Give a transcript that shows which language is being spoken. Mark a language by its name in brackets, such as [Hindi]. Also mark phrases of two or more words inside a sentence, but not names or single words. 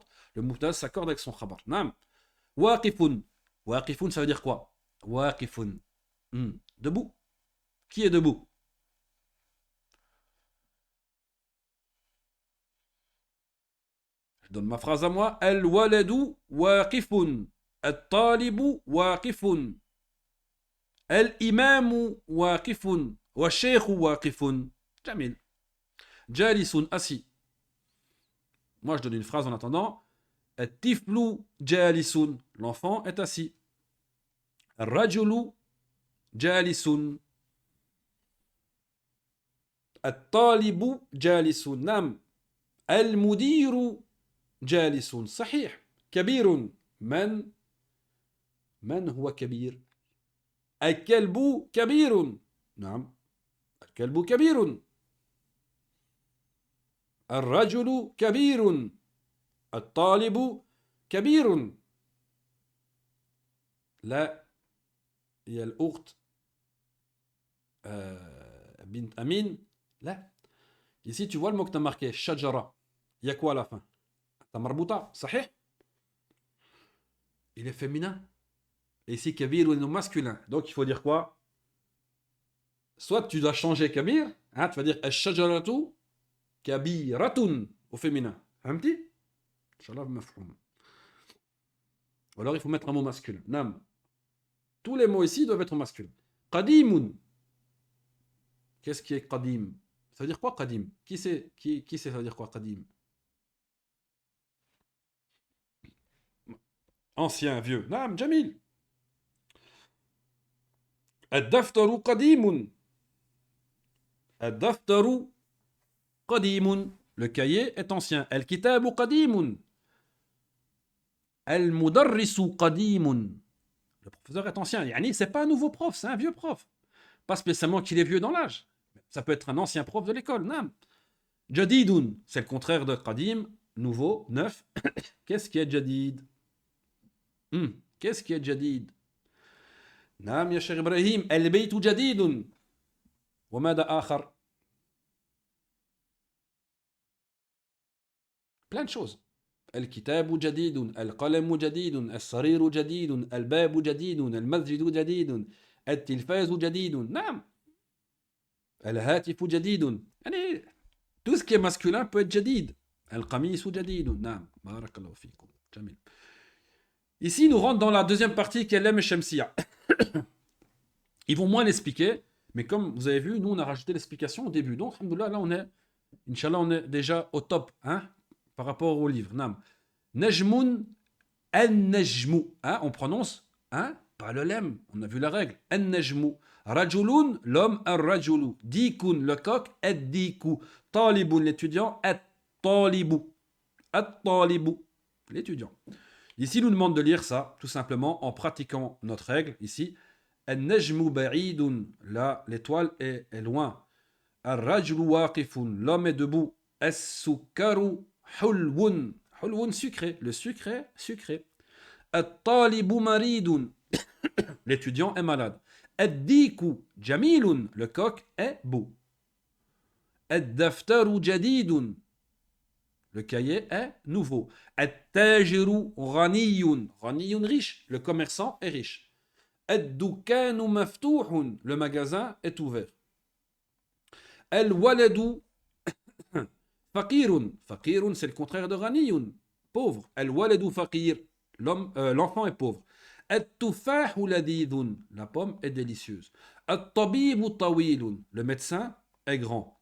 [French] Le mubtada s'accorde avec son khabar. [Arabic] نعم. واقف. [French] Waqifun, ça veut dire quoi? Waqifun. Debout. Qui est debout? Je donne ma phrase à moi. [Arabic] الولد واقف. الطالب واقف. الإمام واقف. والشيخ واقف. جميل. جالس, [French] assis. Moi, je donne une phrase en attendant. [Arabic] الطفل جالس. [French] L'enfant est assis. [Arabic] الرجل جالس. الطالب جالس. نعم. المدير جالس. صحيح. Kabirun. من هو كبير؟ الكلب كبير. نعم. الكلب كبير. الرجل كبير. الطالب كبير. لا. هي الأخت بنت أمين. لا. [French] Ici, tu vois le mot que tu as marqué, shajara. Il y a quoi à la fin? T'as marbuta, sahih? Il est féminin. Et ici, kabir ou masculin. Donc, il faut dire quoi? Soit tu dois changer kabir, hein, tu vas dire [Arabic] الشجرة كبيرة [French] au féminin. [Arabic] فهمتي؟ إن شاء الله، مفهوم. [French] Ou alors, il faut mettre un mot masculin. Nam. Tous les mots ici doivent être masculins. Qadimun. Qu'est-ce qui est qadim? Ça veut dire quoi qadim? Qui sait ça veut dire quoi qadim? [Arabic] Ancien, vieux. نعم، جميل. الدفتر قديم. الدفتر قديم. [French] Le cahier est ancien. [Arabic] الكتاب قديم. المدرس قديم. [French] Le professeur est ancien. Yani, c'est pas un nouveau prof, c'est un vieux prof. Pas spécialement qu'il est vieux dans l'âge. Ça peut être un ancien prof de l'école. Nam. Jadidun, c'est le contraire de qadim, nouveau, neuf. Qu'est-ce qui est jadid? Qu'est-ce qui est jadid? [Arabic] نعم يا شيخ إبراهيم, البيت جديد. وماذا آخر? [French] Plein de choses. [Arabic] الكتاب جديد القلم جديد السرير جديد الباب جديد المسجد جديد التلفاز جديد نعم الهاتف جديد يعني [French] tout ce qui est masculin peut être [Arabic] جديد القميص جديد نعم بارك الله فيكم جميل. [French] Ici nous rentrons dans la deuxième partie qui est l'Em Shamsiya. Ils vont moins l'expliquer, mais comme vous avez vu, nous on a rajouté l'explication au début. Donc, alhamdoulilah, là on est, Inch'Allah, on est déjà au top, hein, par rapport au livre. [Arabic] نعم. نجم النجم. [French] Hein, on prononce, hein, pas le lem, on a vu la règle. [Arabic] An-najmu. Rajulun, l'homme, ar-rajulu. Dikun, [French] le coq, [Arabic] ad-diku. Talibun, l'étudiant, at-talibu. At-talibu, [French] l'étudiant. Ici, il nous demande de lire ça, tout simplement, en pratiquant notre règle, ici. [Arabic] النجم بعيد. [French] Là, l'étoile est loin. [Arabic] الرجل واقف. [French] L'homme est debout. [Arabic] السكر حلو. Hulwun, [French] sucré. Le sucré, sucré. [Arabic] الطالب مريض. [French] L'étudiant est malade. [Arabic] الديك جميل. [French] Le coq est beau. [Arabic] الدفتر جديد. [French] Le cahier est nouveau. [Arabic] التاجر غني. غني, [French] riche. Le commerçant est riche. [Arabic] الدكان مفتوح. [French] Le magasin est ouvert. [Arabic] الولد فقير. Faqirun, [French] c'est le contraire de ghaniyun. Pauvre. [Arabic] الولد فقير. [French] L'enfant est pauvre. [Arabic] التفاح لذيذ. [French] La pomme est délicieuse. [Arabic] الطبيب طويل. [French] Le médecin est grand.